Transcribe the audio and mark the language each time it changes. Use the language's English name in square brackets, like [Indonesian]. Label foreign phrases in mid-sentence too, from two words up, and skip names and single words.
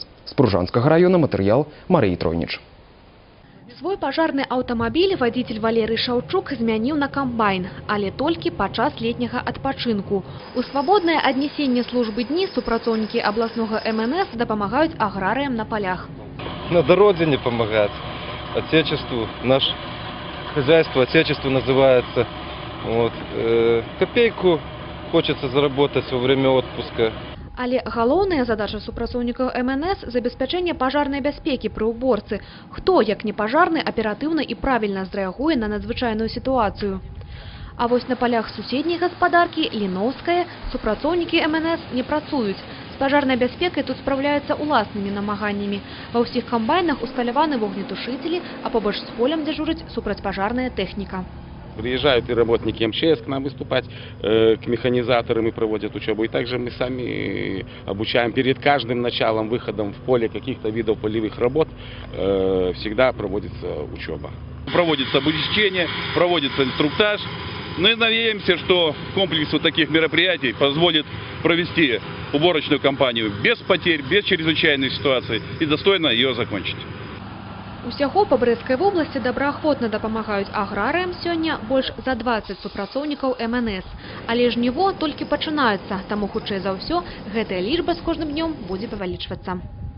[Belarusian] З Пружанскага района матэрыял Марыі Тройніч. Свой пажарны аўтамабіль вадзіцель Валерый Шаўчук змяніў на камбайн, але толькі падчас летняга адпачынку. У свабоднае аднясенне службы дні супрацоўнікі абласнога МНС дапамагаюць аграрыям на полях. [Russian] Надо родине помогать, отечеству. Наше хозяйство отечество называется. Вот. Копейку хочется заработать во время отпуска. [Belarusian] Але галоўная задача супрацоўнікаў МНС – забеспячэнне пажарнай бяспекі пры ўборцы. Хто, як не пажарны, аператыўна і правільна зрэагуе на надзвычайную сітуацыю. А вось на полях суседняй гаспадаркі Ліноўская супрацоўнікі МНС не працуюць. З пажарнай бяспекай тут спраўляюцца уласнымі намаганнямі. Ва ўсіх камбайнах усталяваны вогнетушителі, а побач з полем дзяжурыць супрацьпажарная тэхніка. [Russian] Приезжают и работники МЧС к нам выступать, к механизаторам и проводят учебу. И также мы сами обучаем перед каждым началом, выходом в поле каких-то видов полевых работ, всегда проводится учеба. Проводится обучение, проводится инструктаж. Мы надеемся, что комплекс вот таких мероприятий позволит провести уборочную кампанию без потерь, без чрезвычайной ситуации и достойно ее закончить. [Belarusian] Усяго па Брэсцкай вобласці добраахвотна дапамагаюць аграрыям сёння больш за 20 супрацоўнікаў МНС. Але жніво толькі пачынаецца, таму хутчэй за ўсё гэтая лічба з кожным днём будзе павялічвацца.